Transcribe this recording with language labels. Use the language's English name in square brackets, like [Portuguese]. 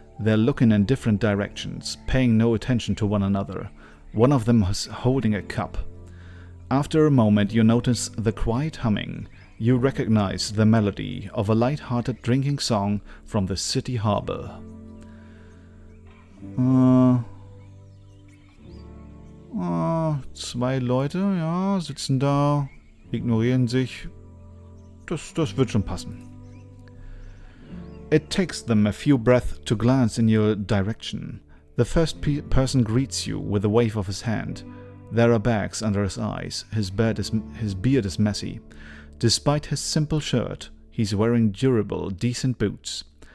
[English] They're looking in different directions, paying no attention to one another. One of them is holding a cup. After a moment you notice the quiet humming. You recognize the melody of a light-hearted drinking song from the city harbor. [German] Zwei Leute, ja, sitzen da, ignorieren sich. Das wird schon passen. [English] It takes them a few breaths to glance in your direction. The first person greets you with a wave of his hand. There are bags under his eyes. His beard is messy. Despite his simple shirt, he's wearing durable, decent boots.